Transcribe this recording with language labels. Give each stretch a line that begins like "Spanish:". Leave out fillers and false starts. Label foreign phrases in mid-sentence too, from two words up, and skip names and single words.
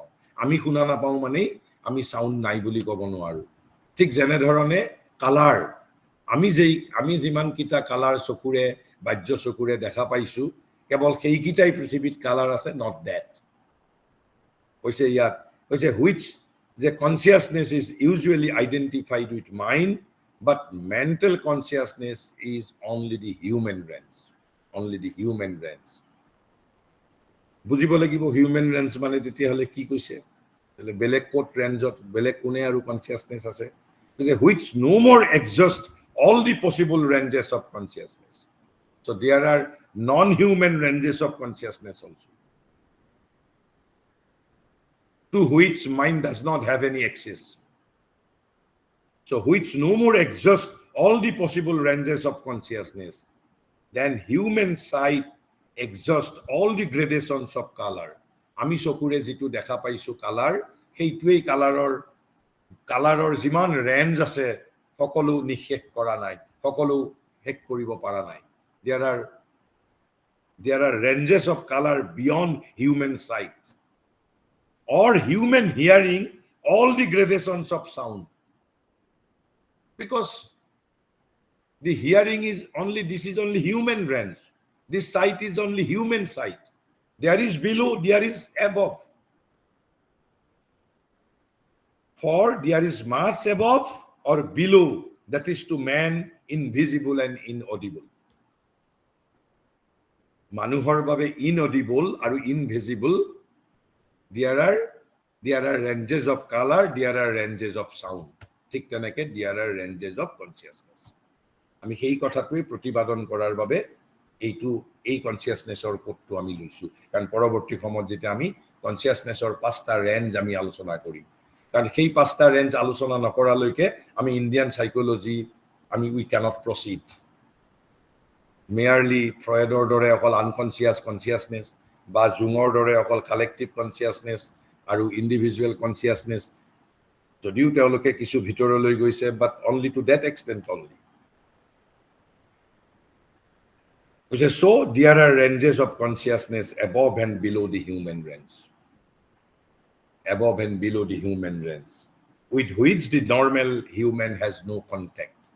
Assamese: আমি শুনা নাপাওঁ মানে আমি সাউণ্ড নাই বুলি ক'ব নোৱাৰো। ঠিক যেনে ধৰণে কালাৰ, আমি যিমান কিটা কালাৰ চকুৰে, বাহ্য চকুৰে দেখা পাইছো, কেৱল সেইকিটাই পৃথিৱীত কালাৰ আছে,
English: not that.
Assamese: কৈছে ইয়াত, কৈছে
English: which the consciousness is usually identified with mind, but mental consciousness is only the human range. Only the human range.
Assamese: বুজিব লাগিব
English: human range
Assamese: মানে তেতিয়াহ'লে কি কৈছে, বেলেগ কোট ৰেঞ্জত বেলেগ কোনে আৰু কনসিয়াসনেস আছে,
English: which no more exhaust all the possible ranges of consciousness. So there are non-human ranges of consciousness also, to which mind does not have any access. So which no more exhaust all the possible ranges of consciousness than human sight, exhaust all the gradations of color.
Assamese: আমি চকুৰে যিটো দেখা পাইছো কালাৰ, সেইটোৱেই কালাৰৰ যিমান ৰেঞ্জ আছে সকলো নিশেষ কৰা নাই, সকলো শেষ কৰিব পৰা নাই.
English: There are ranges of color beyond human sight or human hearing, all the gradations of sound. Because the hearing is only, this is only human range. This sight is only human sight. There is below, there is above. For there is much above or below, that is to man invisible and inaudible.
Assamese: মানুহৰ বাবে
English: inaudible or invisible, there are ranges of color, there are ranges of sound.
Assamese: ঠিক তেনেকে
English: there are ranges of consciousness.
Assamese: আমি সেই কথাটোই প্ৰতিপাদন কৰাৰ বাবে এই কনসিয়াসনেছৰ কোডটো আমি লৈছো, কাৰণ পৰৱৰ্তী সময়ত যেতিয়া আমি কনসিয়াসনেছৰ 5টা ৰেঞ্জ আমি আলোচনা কৰিম, কাৰণ সেই 5টা ৰেঞ্জ আলোচনা নকৰালৈকে আমি
English: Indian psychology we cannot proceed.
Assamese: Merely ফ্ৰয়েডৰ দৰে অকল
English: unconscious consciousness
Assamese: বা জুঙৰ দৰে অকল
English: collective consciousness
Assamese: আৰু
English: individual consciousness
Assamese: যদিও তেওঁলোকে কিছু ভিতৰলৈ গৈছে,
English: but only to that extent only. So there are ranges of consciousness above and below the human range. Above and below the human range, with which the normal human has no contact.